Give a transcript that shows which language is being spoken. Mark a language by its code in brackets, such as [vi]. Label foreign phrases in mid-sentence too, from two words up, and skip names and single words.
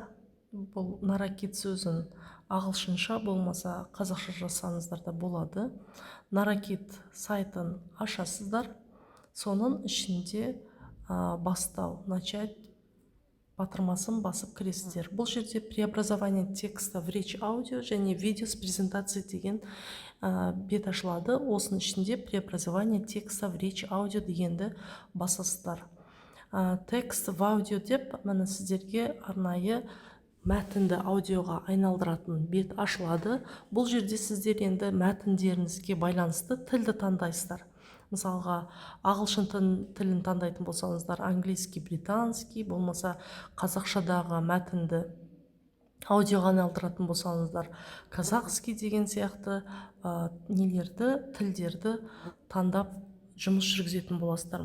[kk] Бұл Narakit сөзін ағылшынша болмаса қазақша жазсаңыздар да болады. Narakit сайтын ашасыздар. Соның ішінде бастау, начать батырмасын басып кіресіздер. Бұл жерде [ru] преобразование текста в речь аудио [kk] және [ru] видео с презентацией [kk] деген бет ашылады. Осының ішінде [ru] преобразование текста в речь аудио [kk] дегенді басасыздар. [ru] Текст в аудио [kk] деп міне сіздерге арнайы мәтінді аудиоға айналдыратын бет ашылады. Бұл жерде сіздер енді мәтіндеріңізге байланысты тілді таңдайсыздар. Мысалға, ағылшын тілін таңдайтын болсаңыздар, [ru] английский, британский, [kk] болмаса қазақшадағы мәтінді аудиоға айналдыратын болсаңыздар, казахский деген сияқты тілдерді таңдап жұмыс жүргізетін боласыздар.